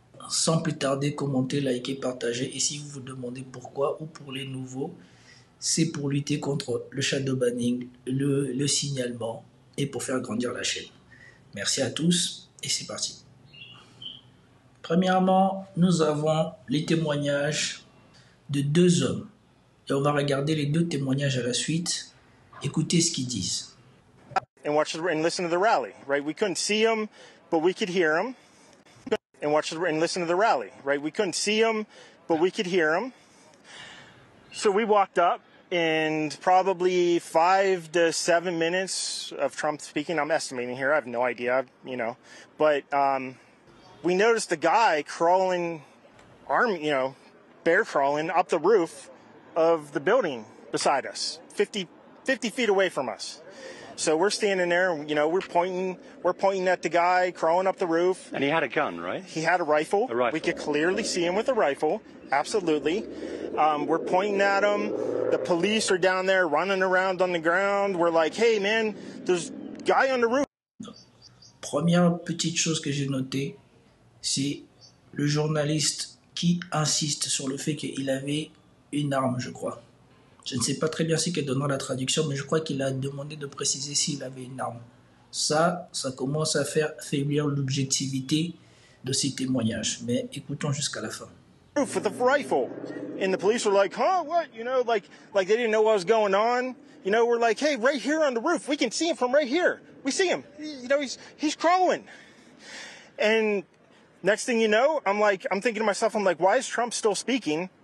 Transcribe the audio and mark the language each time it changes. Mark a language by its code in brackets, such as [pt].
[fr] Sans plus tarder, commentez, likez, partagez. Et si vous vous demandez pourquoi ou pour les nouveaux, c'est pour lutter contre le shadow banning, le signalement et pour faire grandir la chaîne. Merci à tous et c'est parti. Premièrement, nous avons les témoignages de deux hommes. Et on va regarder les deux témoignages à la suite. Écoutez ce qu'ils disent. [en] And watch and listen to the rally, right? We couldn't see him, but we could hear him. And watch and listen to the rally, right? We couldn't see him, but we could hear him. So we walked up, and probably 5 to 7 minutes of Trump speaking. I'm estimating here. I have no idea, but we noticed a guy crawling, bear crawling up the roof of the building beside us, 50 feet away from us. So we're standing there, we're pointing at the guy crawling up the roof. And he had a gun, right? He had a rifle. A rifle. We could clearly see him with a rifle. Absolutely. We're pointing at him. The police are down there running around on the ground. We're like, hey man, there's a guy on the roof. [fr] Première petite chose que j'ai notée, c'est le journaliste qui insiste sur le fait qu'il avait une arme, je crois. Je ne sais pas très bien ce qu'elle donnera la traduction, mais je crois qu'il a demandé de préciser s'il avait une arme. Ça commence à faire faiblir l'objectivité de ces témoignages. Mais écoutons jusqu'à la fin. [en] With a rifle, and the police were like, "Huh? What? Like they didn't know what was going on." We're like, "Hey, right here on the roof, we can see him from right here. We see him. He's crawling." And next thing you know, I'm thinking to myself, why is Trump still speaking?